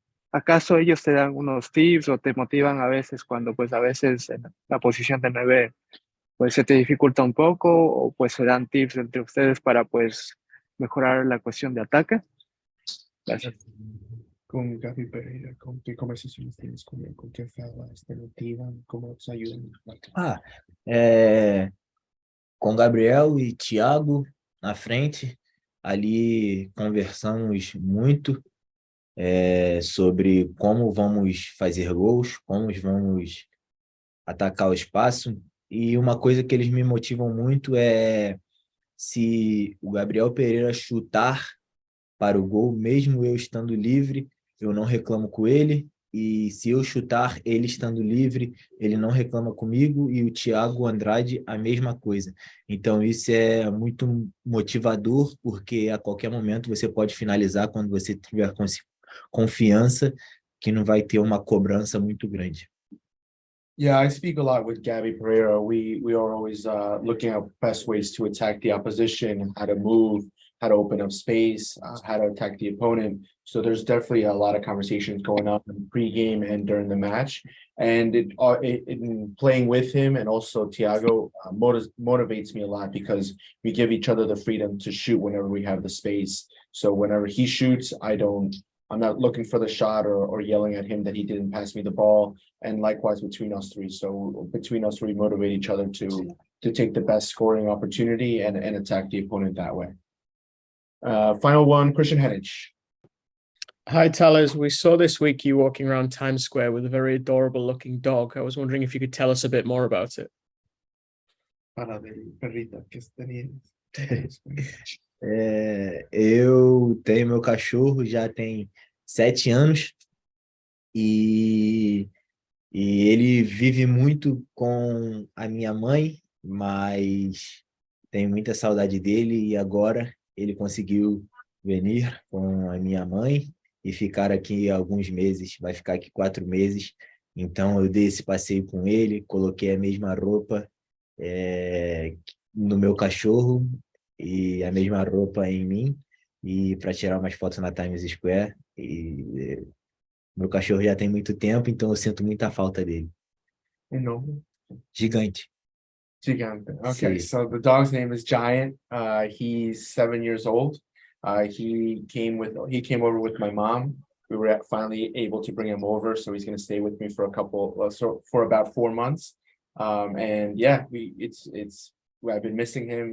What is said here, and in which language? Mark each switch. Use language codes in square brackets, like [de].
[es] ¿Acaso ellos te dan unos tips o te motivan a veces cuando pues a veces en la posición de 9 pues se te dificulta un poco o pues se dan tips entre ustedes para pues mejorar la cuestión de ataque? Gracias. Con Gaby Pereira, ¿con qué conversaciones tienes con él? ¿Con qué hablas? ¿Te motivan? ¿Cómo te ayudan? [pt] Com Gabriel e Thiago na frente, ali conversamos muito sobre como vamos fazer gols, como vamos atacar o espaço. E uma coisa que eles me motivam muito é se o Gabriel Pereira chutar para o gol, mesmo eu estando livre, eu não reclamo com ele. E se eu chutar, ele estando livre, ele não reclama comigo. E o Thiago Andrade, a mesma coisa. Então, isso é muito motivador, porque a qualquer momento você pode finalizar quando você tiver confiança que não vai ter uma cobrança muito grande. [en] Yeah, I speak a lot with Gabby Pereira. We are always looking at best ways to attack the opposition, how to move, how to open up space, how to attack the opponent. So there's definitely a lot of conversations going on pre-game and during the match. And in playing with him and also Thiago motivates me a lot because we give each other the freedom to shoot whenever we have the space. So whenever he shoots, I'm not looking for the shot or yelling at him that he didn't pass me the ball. And likewise between us three. So between us three, motivate each other to take the best scoring opportunity and attack the opponent that way. Final one, Christian Henich. Hi, Tellers. We saw this week you walking around Times Square with a very adorable looking dog. I was wondering if you could tell us a bit more about it. [es] Fala del perrito que tenía. [pt] Eu tenho meu cachorro já tem 7 anos e, e ele vive muito com a minha mãe, mas tenho muita saudade dele e agora ele conseguiu vir com a minha mãe e ficar aqui alguns meses, vai ficar aqui 4 meses. Então eu dei esse passeio com ele, coloquei a mesma roupa no meu cachorro e a mesma roupa em mim e para tirar umas fotos na Times Square. E meu cachorro já tem muito tempo, então eu sinto muita falta dele. Enorme. Gigante. Gigante. [en] Okay, [es] Sí. [en] so the dog's name is Giant. He's 7 years old. He came over with my mom. We were finally able to bring him over, so he's going to stay with me for for about 4 months. And yeah, I've been missing him.